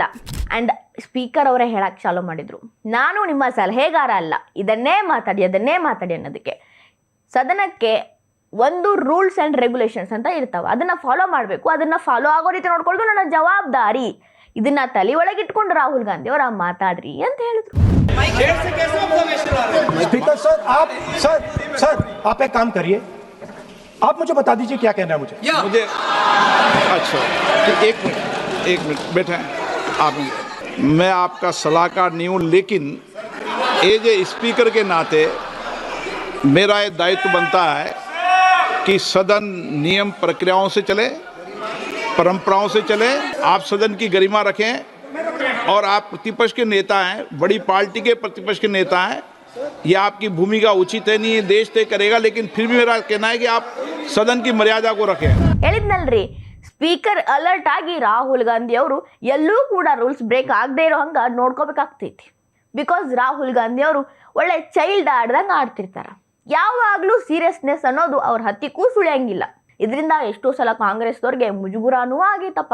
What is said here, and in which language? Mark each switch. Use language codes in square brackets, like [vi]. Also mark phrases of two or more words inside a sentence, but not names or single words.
[en] and speaker [kn] ಅವರೇ ಹೇಳಕ್ಕೆ ಚಾಲೂ ಮಾಡಿದರು, ನಾನು ನಿಮ್ಮ ಸಲಹೆಗಾರ ಅಲ್ಲ, ಇದನ್ನೇ ಮಾತಾಡಿ ಅದನ್ನೇ ಮಾತಾಡಿ ಅನ್ನೋದಕ್ಕೆ. ಸದನಕ್ಕೆ ಒಂದು [en] rules and regulations [kn] ಅಂತ ಇರ್ತಾವೆ, ಅದನ್ನು ಫಾಲೋ ಮಾಡಬೇಕು, ಅದನ್ನು ಫಾಲೋ ಆಗೋ ರೀತಿ ನೋಡ್ಕೊಳ್ಳೋದು ನನ್ನ ಜವಾಬ್ದಾರಿ. ಇದನ್ನು ತಲೆ ಒಳಗೆ ಇಟ್ಕೊಂಡು ರಾಹುಲ್ ಗಾಂಧಿ ಅವರ ಮಾತಾಡ್ರಿ ಅಂತ ಹೇಳಿದ್ರು. [hi] स्पीकर सर आप एक काम करिए, आप मुझे बता दीजिए क्या कहना है मुझे। अच्छा, एक मिनट बैठे आप। मैं आपका सलाहकार नहीं हूँ, लेकिन [en] as a speaker [hi] के नाते मेरा ये दायित्व बनता है कि सदन नियम प्रक्रियाओं से चले, परंपराओं से चले। आप सदन की गरिमा रखें, और आप प्रतिपक्ष के नेता हैं, बड़ी पार्टी के प्रतिपक्ष के नेता हैं, ये आपकी भूमिका उचित है, नहीं देश तय करेगा, लेकिन फिर भी मेरा कहना है कि आप सदन की मर्यादा को रखें। [kn] ಹೇಳಿದ್ನಲ್ರಿ, [en] speaker alert [kn] ಆಗಿ ರಾಹುಲ್ ಗಾಂಧಿ ಅವರು ಎಲ್ಲೂ ಕೂಡ [en] rules break [kn] ಆಗದೆ ಇರೋ ಹಂಗೆ ನೋಡ್ಕೋಬೇಕಾಗ್ತೈತಿ. ಬಿಕಾಸ್ ರಾಹುಲ್ ಗಾಂಧಿ ಅವರು ಒಳ್ಳೆ ಚೈಲ್ಡ್ ಆಡ್ದಂಗೆ ಆಡ್ತಿರ್ತಾರೆ. ಯಾವಾಗಲೂ ಸೀರಿಯಸ್ನೆಸ್ ಅನ್ನೋದು ಅವ್ರ ಹತ್ತಿಕ್ಕೂ ಸುಳಿಯಂಗಿಲ್ಲ. ಇದರಿಂದ ಎಷ್ಟೋ ಸಲ ಕಾಂಗ್ರೆಸ್ದವ್ರಿಗೆ ಮುಜುಗುರಾನೂ ಆಗೈತಪ್ಪ.